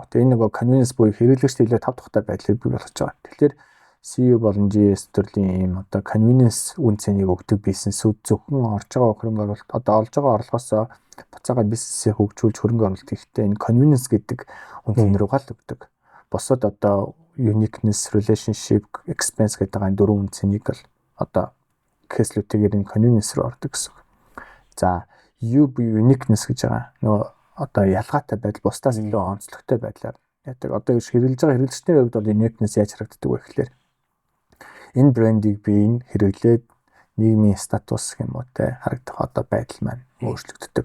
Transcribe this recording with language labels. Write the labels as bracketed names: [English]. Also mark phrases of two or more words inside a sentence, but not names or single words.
[Mongolian] Энэ нөгөө convenience буюу хэрэглэгчтэй илүү тав тухтай байдлыг бий болгож байгаа. Тэгэхээр CU болон GS төрлийн ийм одоо convenience үн цэнийг өгдөг бизнесүүд зөвхөн орж байгаа хөрөнгө оруулалт одоо олж байгаа орлогоосоо буцаагаад бизнесээ хөгжүүлж хөрөнгө оруулалт хийхдээ энэ convenience гэдэг үн цэн рүү гал өгдөг. Босод одоо [English] uniqueness, relationship, expense [Mongolian] гэдэг энэ 4 үн цэнийг л одоо case-лүүтэйгээр энэ convenience руу ордог гэсэн. За U буюу uniqueness гэж байгаа. Нөгөө одоо ялгаатай байдал бусдаас илүү онцлогтой байдлаар яадаг. Одоо хэрэглэж байгаа хэрэглэгчдийн хувьд бол uniqueness яаж харагддаг вэ гэхээр энэ брендийг би энэ хэрэглээд нийгмийн статус юм уу те харагдах одоо байдал маань өөрчлөгддөг.